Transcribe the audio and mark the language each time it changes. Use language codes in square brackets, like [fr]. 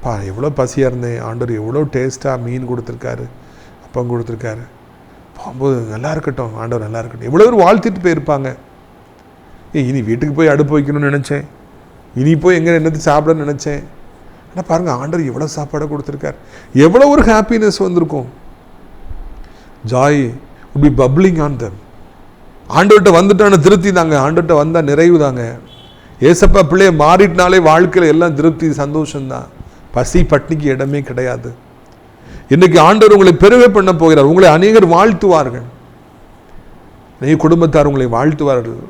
[ta] எவ்வளோ பசியாக இருந்தேன், ஆண்டவர் எவ்வளோ டேஸ்ட்டாக மீன் கொடுத்துருக்காரு, அப்பம் கொடுத்துருக்காரு, போகும்போது நல்லா இருக்கட்டும், ஆண்டவர் நல்லா இருக்கட்டும், எவ்வளோ பேர் வாழ்த்திட்டு போயிருப்பாங்க. இனி வீட்டுக்கு போய் அடுப்பு வைக்கணும்னு நினச்சேன், இனி போய் எங்கே என்னத்தை சாப்பிடணும்னு நினச்சேன். ஆனால் பாருங்கள், ஆண்டவர் எவ்வளோ சாப்பாடை கொடுத்துருக்கார், எவ்வளோ ஒரு ஹாப்பினஸ் வந்திருக்கும். [en] Joy would be bubbling on them. [ta] ஆண்டவர்கிட்ட வந்துட்டான திருப்தி தாங்க, ஆண்டவர்கிட்ட வந்தால் நிறைவு தாங்க. ஏசப்பா பிள்ளைய மாறிட்டினாலே வாழ்க்கையில் எல்லாம் திருப்தி, சந்தோஷம்தான். பசி பட்னிக்கு இடமே கிடையாது. இன்னைக்கு ஆண்டவர் உங்களை பெருக பண்ண போகிறார். உங்களை அநேகர் வாழ்த்துவார்கள், அநேக குடும்பத்தார் உங்களை வாழ்த்துவார்கள்.